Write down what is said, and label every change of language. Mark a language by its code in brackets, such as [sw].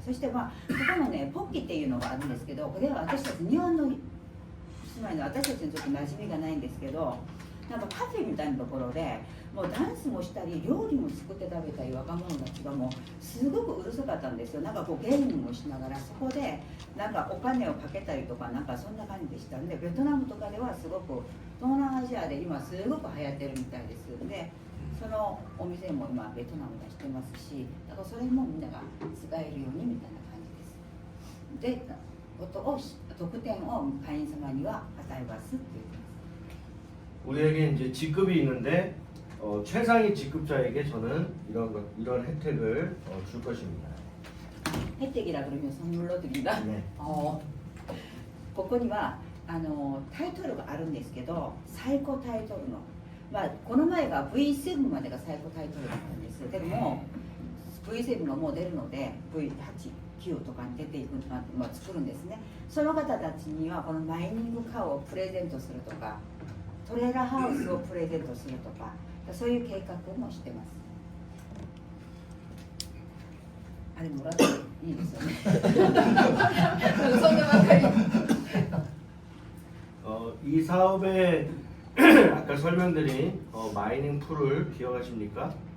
[ja] そしてここのねポッキっていうのがあるんですけど、これは私たち日本の住まいの私たちにちょっと馴染みがないんですけど、なんかカフェみたいなところでもうダンスもしたり料理も作って食べたり、若者たちがもうすごくうるさかったんですよ。なんかこうゲームもしながらそこでなんかお金をかけたりとか、なんかそんな感じでしたんで、ベトナムとかではすごく東南アジアで今すごく流行ってるみたいです。でそのお店も今ベトナム出してますし、だからそれもみんなが使えるようにみたいな感じです。で特典を会員様には与えますっていう。 [ko] 우리에게 이제 직급이 있는데 최상위 직급자에게 저는 이런 혜택을 줄 것입니다. 혜택이라 그러면 선물로 드린다? 네. [ja] ここにはタイトルがあるんですけど、最高タイトルの、この前が V7 までが最高タイトルだったんです。でも V7 がもう出るので V8、9とかに出ていく、作るんですね。その方たちにはこのマイニングカーをプレゼントするとか、トレーラーハウスをプレゼントするとか、そういう計画もしてます。あれもらっていいですよね。そんなばかり。 [ko] 이 사업에 아까 설명드린 마이닝 풀을 기억하십니까?